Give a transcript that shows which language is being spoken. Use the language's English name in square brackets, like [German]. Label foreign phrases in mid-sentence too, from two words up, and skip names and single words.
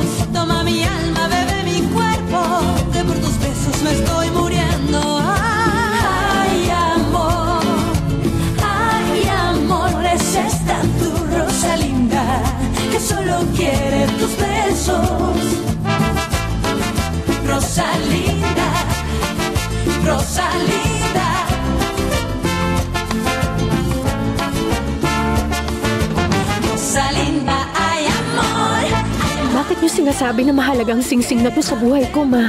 [Spanish] Toma mi alma, bebe mi cuerpo, que por tus besos me estoy muriendo. Ay, amor, es esta tu Rosalinda, que solo quiere tus besos. Rosalinda, Rosalinda. Rosalinda, ay amor. [Filipino] Bakit niyo sinasabi na mahalagang singsing na to sa buhay ko, Ma?